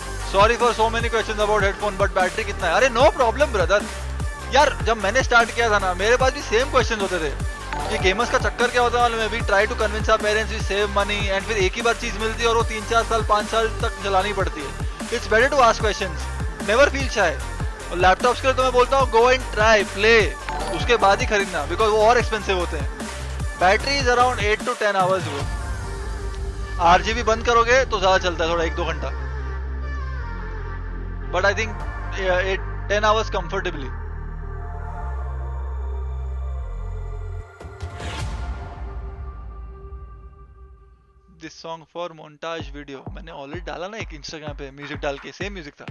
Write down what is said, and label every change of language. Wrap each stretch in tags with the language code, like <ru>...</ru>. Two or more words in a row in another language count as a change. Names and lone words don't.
<en>Sorry for so many questions about headphone, but battery</en> <hi>कितना है?</hi> <en>अरे no problem brother.</en> <hi>यार जब मैंने स्टार्ट किया था ना, मेरे पास भी</hi> <en>same questions</en> <hi>होते थे कि गेमर्स का चक्कर क्या होता है मालूम है?</hi> <en>we try to convince our parents, we save money, and</en> <hi>फिर एक ही बार चीज मिलती है और वो 3-4 साल 5 साल तक चलानी पड़ती है.</hi> <en>it's better to ask questions, never feel shy.</en> <hi>और लैपटॉप्स के लिए तो मैं बोलता हूँ</hi> <en>go and try play,</en> <hi>उसके बाद ही खरीदना, बिकॉज वो और एक्सपेंसिव होते हैं.</hi> <en>battery is around 8 to 10 hours.</en> <hi>वो RGB बंद करोगे तो ज्यादा चलता है, थोड़ा 1-2 घंटा,</hi> <en>but I think 8-10 hours comfortably. this song for montage video</en> <hi>मैंने ऑलरेडी डाला ना एक इंस्टाग्राम पे, म्यूजिक डाल के,</hi> <en>same music</en> <hi>था.</hi>